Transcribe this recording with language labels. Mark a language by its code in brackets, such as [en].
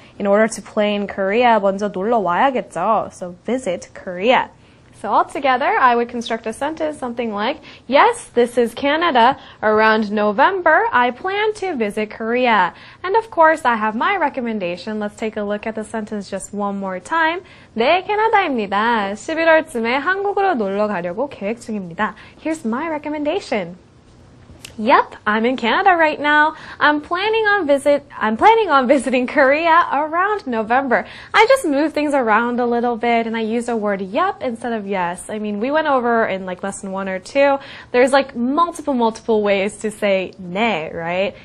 [en] In order to play in Korea, [ko] 먼저 놀러 와야겠죠. [en] So visit Korea. So altogether, I would construct a sentence something like, yes, this is Canada. Around November, I plan to visit Korea. And of course, I have my recommendation. Let's take a look at the sentence just one more time. [ko] 네, 캐나다입니다. 11월쯤에 한국으로 놀러 가려고 계획 중입니다. [en] Here's my recommendation. Yep, I'm in Canada right now. I'm planning on visiting Korea around November. I just moved things around a little bit and I used a word yep instead of yes. I mean, we went over in like lesson 1 or 2. There's like multiple ways to say 네, right?